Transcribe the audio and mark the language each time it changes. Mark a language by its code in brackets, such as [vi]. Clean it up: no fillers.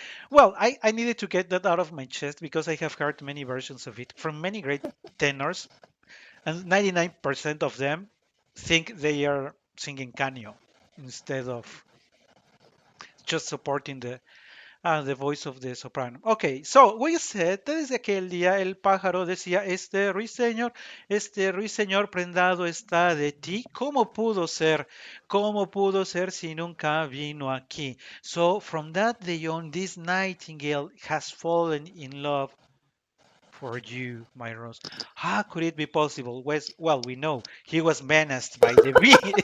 [en] Well, I needed to get that out of my chest because I have heard many versions of it from many great tenors, and 99% of them think they are singing Canio instead of just supporting the voice of the soprano. Okay, so we said that [es] desde aquel día el pájaro decía, este ruiseñor prendado está de ti. ¿Cómo pudo ser si nunca vino aquí? [en] So from that day on, this nightingale has fallen in love for you, my Rose. How could it be possible? Well, we know he was menaced by the bee.